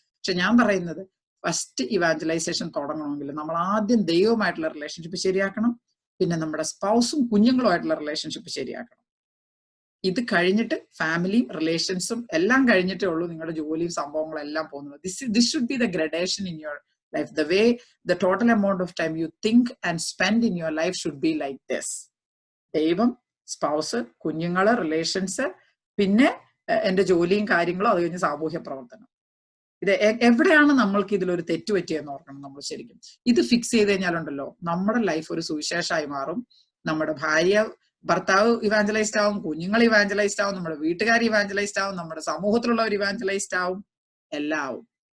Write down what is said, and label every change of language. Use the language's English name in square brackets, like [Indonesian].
[Malayalam] പക്ഷെ ഞാൻ പറയുന്നത് ഫസ്റ്റ് ഇവാഞ്ചലൈസേഷൻ തുടങ്ങണമെങ്കിൽ നമ്മൾ ആദ്യം ദൈവവുമായിട്ടുള്ള റിലേഷൻഷിപ്പ് ശരിയാക്കണം, പിന്നെ നമ്മുടെ സ്പൗസും കുഞ്ഞുങ്ങളുമായിട്ടുള്ള റിലേഷൻഷിപ്പ് ശരിയാക്കണം. ഇത് കഴിഞ്ഞിട്ട് ഫാമിലിയും റിലേഷൻസും എല്ലാം കഴിഞ്ഞിട്ടേ ഉള്ളൂ നിങ്ങളുടെ ജോലിയും സംഭവങ്ങളും എല്ലാം പോകുന്നത്. [English] This should be the gradation in your life. The way the total amount of time you think and spend in your life should be like this. [Malayalam] ദൈവം, സ്പൗസ്, കുഞ്ഞുങ്ങള്, റിലേഷൻസ്, പിന്നെ എന്റെ ജോലിയും കാര്യങ്ങളും, അത് കഴിഞ്ഞ് സാമൂഹ്യ പ്രവർത്തനം. ഇത് എവിടെയാണ് നമ്മൾക്ക് ഇതിലൊരു തെറ്റ് പറ്റിയെന്ന് ഓർക്കണം നമ്മൾ ശരിക്കും. ഇത് ഫിക്സ് ചെയ്ത് കഴിഞ്ഞാലുണ്ടല്ലോ നമ്മുടെ ലൈഫ് ഒരു സുവിശേഷമായി മാറും. നമ്മുടെ ഭർത്താവ് ഇവാഞ്ചലൈസ്ഡ് ആവും, കുഞ്ഞുങ്ങൾ ഇവാഞ്ചലൈസ്ഡ് ആവും, നമ്മുടെ വീട്ടുകാർ ഇവാഞ്ചലൈസ്ഡ് ആവും, നമ്മുടെ സമൂഹത്തിലുള്ളവർ ഇവാഞ്ചലൈസ്ഡ് ആവും, എല്ലാം ആവും.